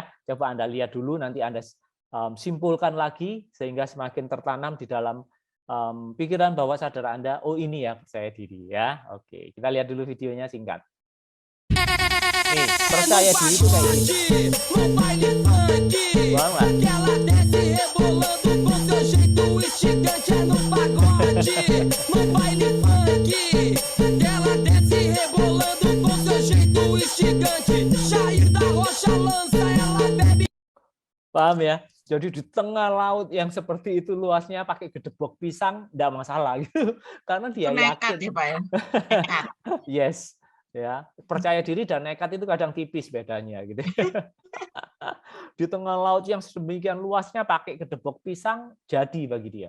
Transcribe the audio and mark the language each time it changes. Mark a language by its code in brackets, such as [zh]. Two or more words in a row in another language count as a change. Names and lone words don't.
[id] Coba Anda lihat dulu nanti Anda simpulkan lagi sehingga semakin tertanam di dalam pikiran bawah sadar Anda, oh ini ya percaya diri ya. Oke, kita lihat dulu videonya singkat. Nih, percaya diri itu kayak gini. Bang lah. [pt] No baile funk, ela desce rebolando com seu jeito instigante. Jair da Rocha lança, ela bebe. [id] Paham ya? Jadi di tengah laut yang seperti itu luasnya pakai gedebok pisang enggak masalah gitu. Karena dia nekat yakin. Ya, Pak ya? Nekat. Yes, ya. Percaya diri dan nekat itu kadang tipis bedanya gitu. Di tengah laut yang sedemikian luasnya pakai gedebok pisang jadi bagi dia.